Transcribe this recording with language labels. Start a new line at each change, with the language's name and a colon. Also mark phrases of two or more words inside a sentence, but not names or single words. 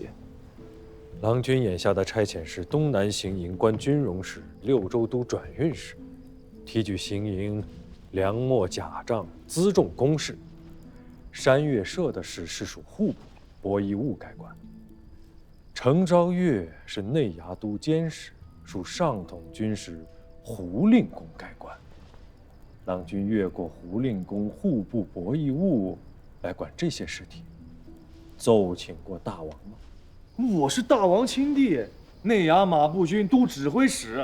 Chinese: 郎君眼下的差遣是東南行营官军容使、6州都轉運使，提舉行营糧秣甲賬輜重公事。山岳社的使是屬户部博弈务概官。程昭月是內衙都监使，屬上統軍使胡令公概官。郎君越過胡令公户部博弈务來管這些事體，奏請過大王嗎？我是大王親弟，內衙馬步軍都指揮使。